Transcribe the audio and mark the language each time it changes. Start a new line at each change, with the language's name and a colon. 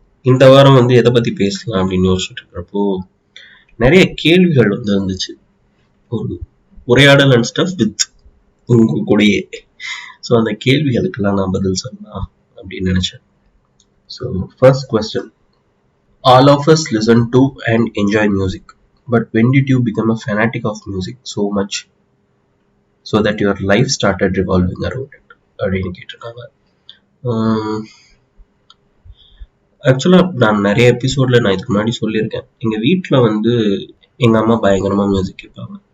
Tamil: இந்த வாரம் வந்து எதை பத்தி பேசலாம் அப்படின்னு யோசிச்சுட்டு இருக்கிறப்போ நிறைய கேள்விகள் வந்து இருந்துச்சு. ஒரு உரையாடல்
English: and stuff with
Tamil: உங்க கூடயே. ஸோ அந்த கேள்விகளுக்கெல்லாம் நான் பதில் சொல்லலாம் அப்படின்னு நினைச்சேன்.
English: So first question. All of us listen to and enjoy music, but when did you become a fanatic of music so much so that your life started revolving around it?
Tamil: அப்படின்னு கேட்டிருக்காங்க. ஆக்சுவலா நான் நிறைய எபிசோட்ல நான் இதுக்கு முன்னாடி சொல்லியிருக்கேன். எங்க வீட்டுல வந்து எங்க அம்மா பயங்கரமா மியூசிக் கேட்பாங்க.